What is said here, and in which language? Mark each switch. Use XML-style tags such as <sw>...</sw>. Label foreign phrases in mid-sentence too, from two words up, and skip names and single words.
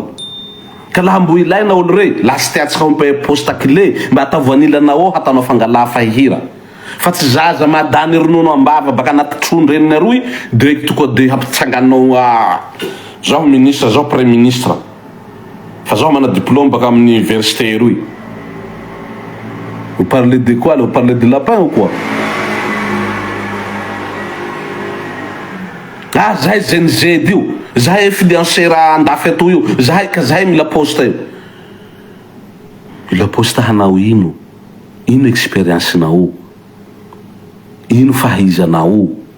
<mg>Ka laha mbo ilaina olo rey lasy tiatsika mpe</mg> <fr>poste clé</fr> <mg>mba atavoanilanao ao hatanao fangala fahira. Fa tsy zaza madany ronono ambava baka anaty trondro reniny aroy direct tonga de hampitsanganao zaho ministre, zaho</mg> <fr>premier ministre.</fr> <mg>Fa zaho mana diplôme baka amin'ny université eroy.</mg> <fr>Vous parlez de quoi? Vous parlez de lapin ou quoi?</fr> <mg>Ah, zahay GNZ io, zahay influenceur andafy ato io, zahay mila poste io. Mila poste hanao ino? Ino expérience-nao? Ino fahaizanao?</mg>